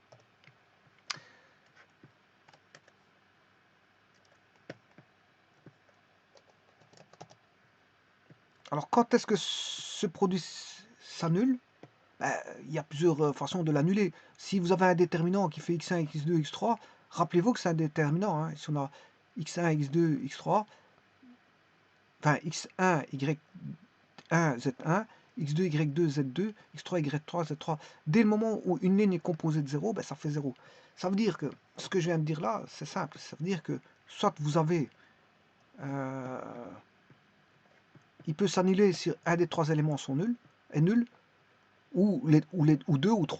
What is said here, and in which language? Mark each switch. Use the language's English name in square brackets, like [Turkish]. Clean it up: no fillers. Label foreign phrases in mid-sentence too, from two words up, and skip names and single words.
[French] Alors quand est-ce que ce produit s'annule? Il y a plusieurs façons de l'annuler. Si vous avez un déterminant qui fait x1, x2, x3, rappelez-vous que c'est un déterminant. Hein. Si on a x1, x2, x3, enfin x1, y1, z1, x2, y2, z2, x3, y3, z3. Dès le moment où une ligne est composée de 0, ben ça fait 0. Ça veut dire que, ce que je viens de dire là, c'est simple. Ça veut dire que, soit vous avez... il peut s'annuler si un des trois éléments est nul, ou deux ou trois.